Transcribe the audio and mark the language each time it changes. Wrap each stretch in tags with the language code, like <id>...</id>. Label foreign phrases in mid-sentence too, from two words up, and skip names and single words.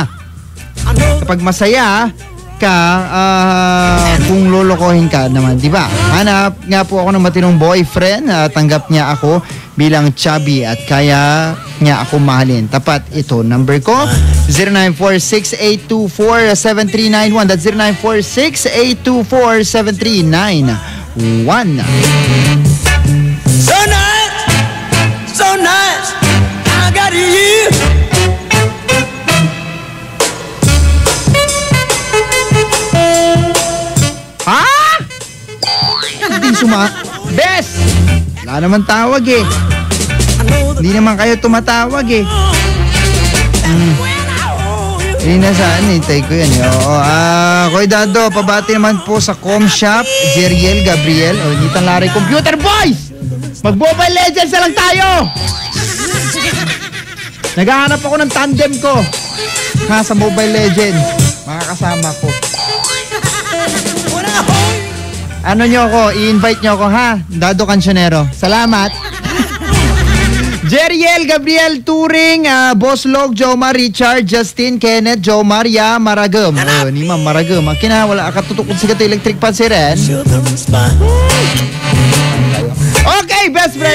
<tl>Kapag masaya ka, kung lolokohin ka naman, di ba? Hanap nga po ako ng matinong boyfriend, tanggap niya ako bilang chubby at kaya niya ako mahalin. Tapat ito, number ko, 0946-824-7391.</tl> <en>That's 0946-824-7391. So nice, I got you.</en> <tl>Ha? Hindi Bes! Wala naman tawag eh. Hindi naman kayo tumatawag eh. Hindi na saan, hintay ko yan eh. Oo, Koy Dado, pabati naman po sa Com Shop, Jeriel, Gabriel, o Nitan Larry, Computer Boys! Mag-Mobile Legends na lang tayo! Naghahanap ako ng tandem ko. Sa Mobile Legends. Mga kasama ko. Ano nyo ako? I-invite nyo ako, ha? Dado Cancionero. Salamat. Jeriel, Gabriel, Turing, Boss Log, Jomar, Richard, Justin, Kenneth, Jomar, Ya, Maragam. Ni Ma'am Maragam. Wala katutukod sa gato electric pan si Ren.</tl> <en>Okay, best friend.</en>